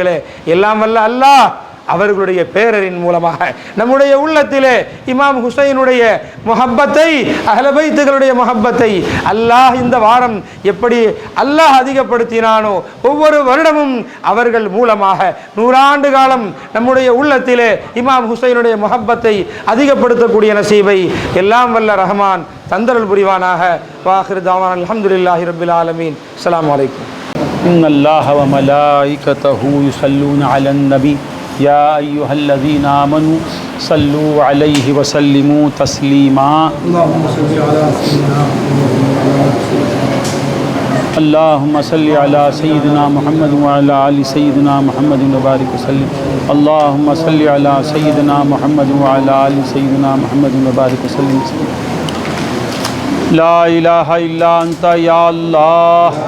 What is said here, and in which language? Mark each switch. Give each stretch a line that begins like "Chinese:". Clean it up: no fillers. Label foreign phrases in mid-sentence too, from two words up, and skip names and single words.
Tamil: எல்லாம் வல்ல அல்லாஹ் அவர்களுடைய பேரரின் மூலமாக நம்முடைய உள்ளத்திலே இமாம் ஹுசைனுடைய முஹப்பத்தை,
Arabic: أهل بيت
Tamil: முஹப்பத்தை அல்லாஹ் இந்த வாரம் எப்படி அல்லாஹ் அதிகப்படுத்தினானோ, ஒவ்வொரு வருடமும் அவர்கள் மூலமாக 100 ஆண்டு காலம் நம்முடைய உள்ளத்திலே இமாம் ஹுசைனுடைய முஹப்பத்தை அதிகப்படுத்தக்கூடிய நசீபை எல்லாம் வல்ல ரஹ்மான் தந்தருள் புரிவானாக.
Arabic: وآخر دعوانا الحمد لله رب العالمين. السلام عليكم. إن الله وملائكته يصلون على النبي يا أيها الذين آمنوا صلوا عليه وسلموا تسليما اللهم صل على سيدنا محمد وعلى آل سيدنا محمد وبارك وسلم اللهم صل على سيدنا محمد وعلى آل سيدنا محمد وبارك وسلم لا إله إلا أنت يا الله